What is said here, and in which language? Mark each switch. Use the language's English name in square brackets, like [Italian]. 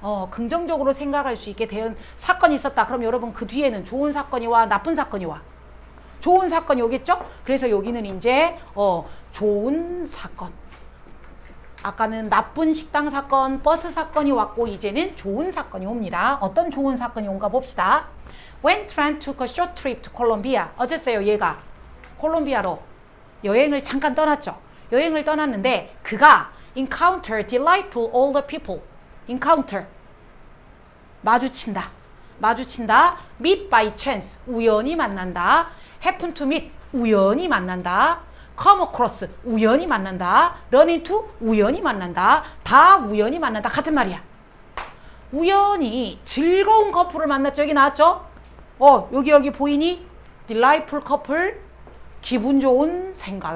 [Korean] 긍정적으로 생각할 수 있게 된 사건이 있었다. 그럼 여러분 그 뒤에는 좋은 사건이 와, 나쁜 사건이 와. 좋은 사건이 오겠죠? 그래서 여기는 이제 좋은 사건. 아까는 나쁜 식당 사건, 버스 사건이 왔고 이제는 좋은 사건이 옵니다. 어떤 좋은 사건이 온가 봅시다. [English] When Trent took a short trip to Colombia. [Korean] 어쨌어요, 얘가 콜롬비아로 여행을 잠깐 떠났죠. 여행을 떠났는데 그가 [English] encounter delightful older people. encounter [Korean] 마주친다. 마주친다. [English] meet by chance [Korean] 우연히 만난다. [English] happen to meet 우연히 만난다. come across [Korean] 우연히 만난다. [English] run into [Korean] 우연히 만난다. 다 우연히 만난다. 같은 말이야. 우연히 즐거운 커플을 만났죠. 여기 나왔죠? 여기 보이니? [English] delightful couple [Korean] 기분 좋은 생각.